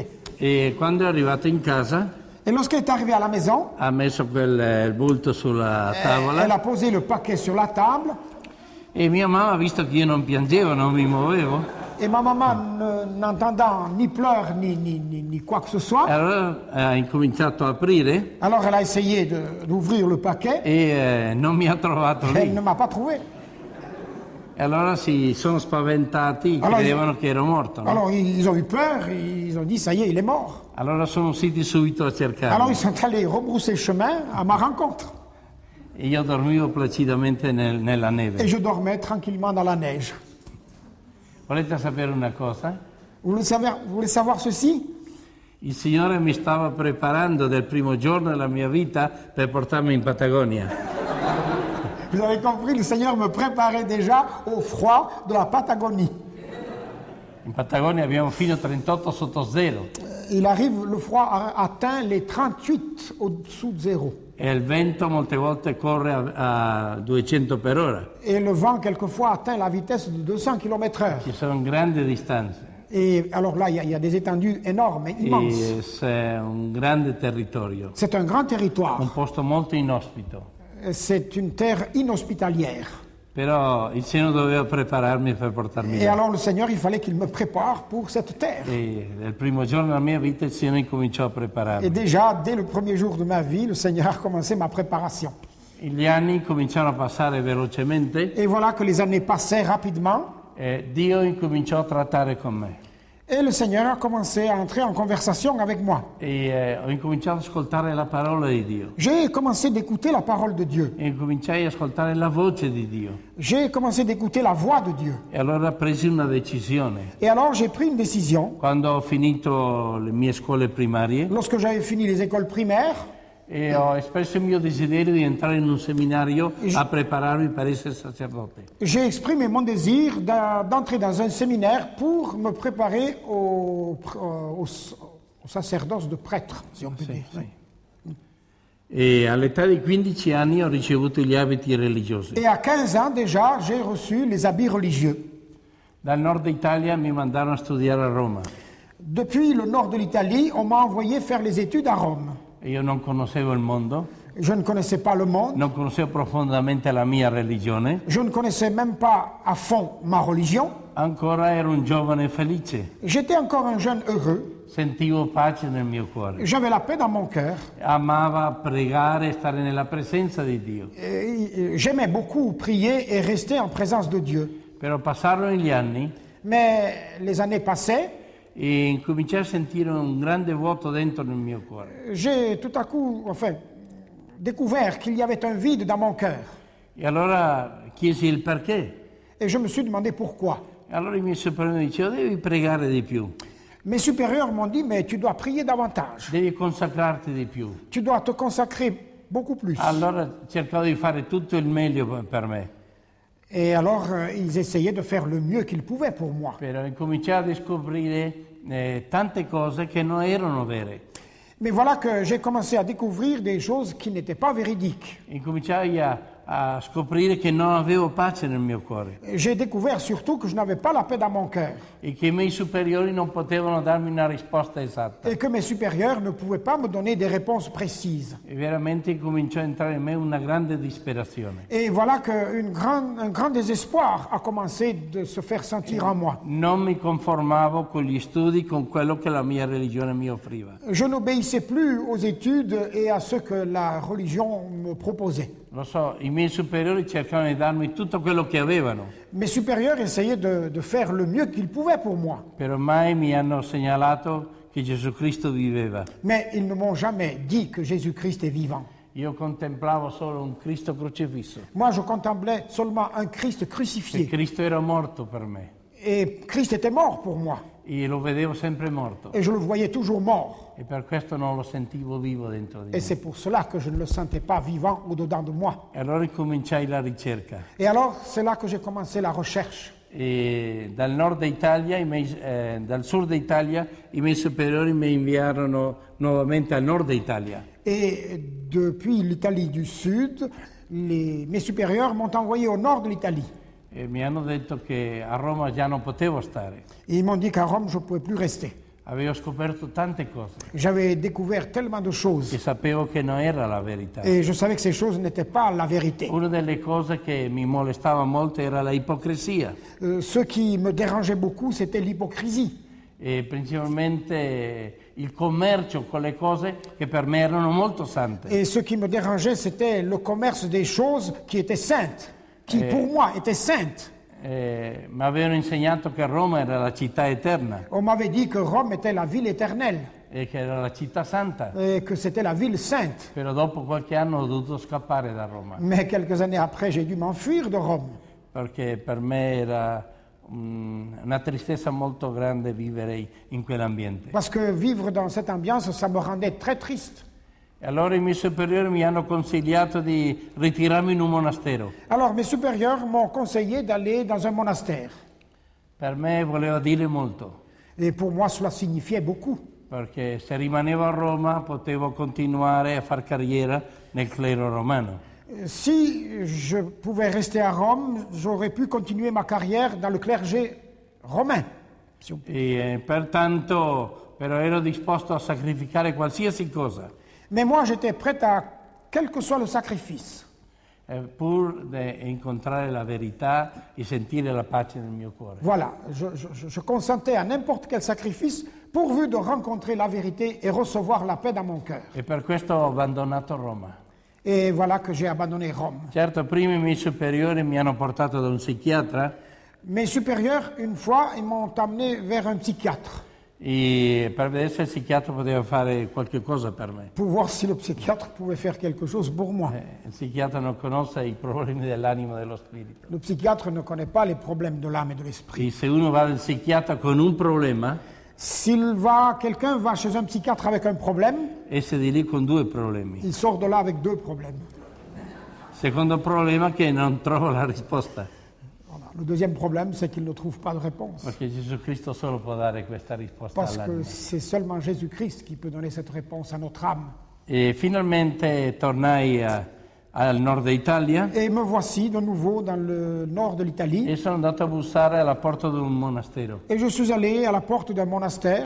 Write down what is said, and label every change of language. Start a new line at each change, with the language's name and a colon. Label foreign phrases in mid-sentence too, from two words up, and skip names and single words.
Italian: E quando è arrivato in casa
French: Et lorsqu'elle est arrivée à la maison,
Italian: ha messo quel bulto sulla
French: elle
Italian: tavola
French: a posé le paquet sur la table
Italian: e mia mamma, visto che io non piangevo, non mi muovevo,
French: et ma maman, n'entendant ni pleurs ni quoi que ce soit,
Italian: allora ha incominciato a aprire
French: alors elle a essayé d'ouvrir le paquet
Italian: e non mi ha trovato
French: et elle
Italian: lì.
French: ne m'a pas trouvé.
Italian: E allora si sono spaventati, Allora, credevano che ero morto, no?
French: Alors ils ont eu peur, ils ont dit ça y est, il est mort.
Italian: Allora sono usciti subito a
French: Alors
Italian: cercarmi.
French: ils sont allés rebrousser chemin à ma rencontre.
Italian: E io dormivo placidamente nella
French: Et
Italian: neve.
French: je dormais tranquillement dans la neige.
Italian: Volete sapere una cosa?
French: Vous voulez savoir ceci?
Italian: Il Signore mi stava preparando del primo giorno della mia vita per portarmi in Patagonia.
French: Vous avez compris, le Seigneur me préparait déjà au froid de la Patagonie.
Italian: In Patagonia abbiamo fino a 38 sotto zero
French: Il arrive, le froid atteint les 38 au-dessous de zéro.
Italian: e il vento molte volte corre a 200 per ora.
French: Et le vent, quelquefois, atteint la vitesse de 200 km/h.
Italian: Ci sono grandi distanze
French: Et alors là, il y a des étendues énormes, immenses.
Italian: e c'è un grande territorio,
French: C'est un grand territoire.
Italian: un posto molto inospito.
French: C'est une terre inhospitalière.
Italian: Però il Signore doveva prepararmi per portarmi
French: Et
Italian: là.
French: alors le Seigneur, il fallait qu'il me prépare pour cette terre.
Italian: E nel primo giorno della mia vita il Signore cominciò a
French: Et
Italian: prepararmi.
French: déjà, dès le premier jour de ma vie, le Seigneur a commencé ma préparation.
Italian: Gli anni cominciarono a passare velocemente
French: Et voilà que les années passaient rapidement.
Italian: e Dio incominciò a trattare con me.
French: Et le Seigneur a commencé à entrer en conversation avec moi.
Italian: E ho incominciato ad ascoltare la parola di Dio.
French: J'ai commencé d'écouter la parole de Dieu.
Italian: E incominciai ad ascoltare la voce di Dio.
French: J'ai commencé d'écouter la voix de Dieu.
Italian: E allora presi una decisione.
French: Et alors j'ai pris une décision.
Italian: Quando ho finito le mie scuole primarie
French: Lorsque j'avais fini les écoles primaires,
Italian: e ho espresso il mio desiderio di entrare in un seminario a prepararmi per essere sacerdote.
French: j'ai exprimé mon désir d'entrer dans un séminaire pour me préparer au sacerdoce de prêtre, si on peut dire.
Italian: E all'età di 15 anni ho ricevuto gli abiti religiosi.
French: Et à 15 ans déjà, j'ai reçu les habits religieux.
Italian: Dal nord Italia mi mandarono a studiare a Roma.
French: Depuis le nord de l'Italie, on m'a envoyé faire les études à Rome.
Italian: E io non conoscevo il mondo,
French: Je ne connaissais pas le monde,
Italian: non conoscevo profondamente la mia religione,
French: je ne connaissais même pas à fond ma religion.
Italian: ancora ero un giovane felice,
French: J'étais encore un jeune heureux,
Italian: sentivo pace nel mio cuore,
French: j'avais la paix dans mon cœur.
Italian: amava pregare e stare nella presenza di Dio.
French: J'aimais beaucoup prier et rester en présence de Dieu.
Italian: Però passarono gli anni
French: Mais les années passaient,
Italian: e incominciai a sentire un grande vuoto dentro nel mio cuore.
French: j'ai tout à coup, découvert qu'il y avait un vide dans mon cœur.
Italian: E allora chiesi il perché.
French: Et je me suis demandé pourquoi.
Italian: E allora i miei superiori mi dicevano, devi pregare di più,
French: Mes supérieurs m'ont dit, mais tu dois prier davantage.
Italian: devi consacrarti di più.
French: Tu dois te consacrer beaucoup plus.
Italian: Allora cercavo di fare tutto il meglio per me.
French: Et alors, ils essayaient de faire le mieux qu'ils pouvaient pour moi.
Italian: Però incominciai a scoprire tante cose che non erano vere.
French: Mais voilà que j'ai commencé à découvrir des choses qui n'étaient pas véridiques.
Italian: Incominciai a scoprire che non avevo pace nel mio cuore
French: J'ai découvert surtout que je n'avais pas la paix dans mon cœur
Italian: e che i miei superiori non potevano darmi una risposta esatta.
French: et que mes supérieurs ne pouvaient pas me donner des réponses précises.
Italian: E veramente incominciò a entrare in me una grande disperazione.
French: Et voilà qu'un grand désespoir a commencé de se faire sentir en moi.
Italian: Non mi conformavo con gli studi, con quello che la mia religione mi offriva.
French: Je n'obéissais plus aux études et à ce que la religion me proposait.
Italian: Lo so, i miei superiori cercavano di darmi tutto quello che avevano,
French: Mes supérieurs essayaient de faire le mieux qu'ils pouvaient pour moi.
Italian: però mai mi hanno segnalato che Gesù Cristo viveva.
French: Mais ils ne m'ont jamais dit que Jésus-Christ est vivant.
Italian: Io contemplavo solo un Cristo crocifisso.
French: Moi, je contemplais seulement un Christ
Italian: E
French: crucifié.
Italian: Cristo era morto per me
French: Et Christ était mort pour moi.
Italian: e lo vedevo sempre morto
French: Et je le voyais toujours mort.
Italian: e per questo non lo sentivo vivo dentro di
French: Et
Italian: me.
French: c'est pour cela que je ne le sentais pas vivant au-dedans de moi.
Italian: E allora cominciai la ricerca.
French: Et alors, c'est là que j'ai commencé la recherche.
Italian: E dal nord Italia, dal sud Italia, i miei superiori mi inviarono nuovamente al nord Italia.
French: Et depuis l'Italie du Sud, mes supérieurs m'ont envoyé au nord de l'Italie.
Italian: E mi hanno detto che a Roma già non potevo stare.
French: Et ils m'ont dit qu'à Rome, je ne pouvais plus rester.
Italian: Avevo scoperto tante cose
French: J'avais découvert tellement de
Italian: e
French: choses.
Italian: sapevo che non era la verità.
French: Et je savais que ces choses n'étaient pas la vérité.
Italian: Una delle cose che mi molestava molto era la ipocrisia
French: Ce qui me dérangeait beaucoup, c'était l'hypocrisie.
Italian: e principalmente il commercio con le cose che per me erano molto sante.
French: Et ce qui me dérangeait, c'était le commerce des choses qui étaient saintes, qui pour moi étaient saintes.
Italian: mi avevano insegnato che Roma era la città eterna
French: On m'avait dit que Rome était la ville éternelle
Italian: e che era la città santa,
French: et que c'était la ville sainte.
Italian: però dopo qualche anno ho dovuto scappare da Roma,
French: Mais quelques années après, j'ai dû m'enfuir de Rome.
Italian: perché per me era una tristezza molto grande vivere in quell'ambiente.
French: Parce que vivre dans cette ambiance, ça me rendait très triste.
Italian: E allora i miei superiori mi hanno consigliato di ritirarmi in un monastero.
French: Alors mes supérieurs m'ont conseillé d'aller dans un monastère.
Italian: Per me voleva dire molto,
French: Et pour moi, cela signifiait beaucoup.
Italian: perché se rimanevo a Roma potevo continuare a far carriera nel clero romano.
French: Si je pouvais rester à Rome, j'aurais pu continuer ma carrière dans le clergé romain.
Italian: E pertanto però ero disposto a sacrificare qualsiasi cosa
French: Mais moi, j'étais prêt à quel que soit le sacrifice,
Italian: pur di incontrare la verità e sentire la pace nel mio cuore.
French: voilà, je consentais à n'importe quel sacrifice pourvu de rencontrer la vérité et recevoir la paix dans mon cœur.
Italian: E per questo ho abbandonato Roma.
French: Et voilà que j'ai abandonné Rome.
Italian: Certo, prima i miei superiori mi hanno portato da un psichiatra
French: Mes supérieurs, une fois, ils m'ont amené vers un psychiatre
Italian: e per vedere se il psichiatra poteva fare qualche cosa per me.
French: pour voir si le psychiatre pouvait faire quelque chose pour moi.
Italian: Il psichiatra non conosce i problemi dell'anima e dello spirito.
French: Le psychiatre ne connaît pas les problèmes de l'âme et de l'esprit.
Italian: E se uno va dal psichiatra con un problema,
French: Quelqu'un va chez un psychiatre avec un problème,
Italian: esce di lì con due problemi.
French: il sort de là avec deux problèmes.
Italian: Secondo problema che non trovo la risposta,
French: Voilà. Le deuxième problème, c'est qu'il ne trouve pas de réponse.
Italian: perché Gesù Cristo solo può dare questa risposta
French: Parce que
Italian: all'anima.
French: c'est seulement Jésus-Christ qui peut donner cette réponse à notre âme.
Italian: E finalmente tornai al nord Italia
French: Et me voici de nouveau dans le nord de l'Italie.
Italian: e sono andato a bussare alla porta di un monastero.
French: Et je suis allé à la porte d'un monastère.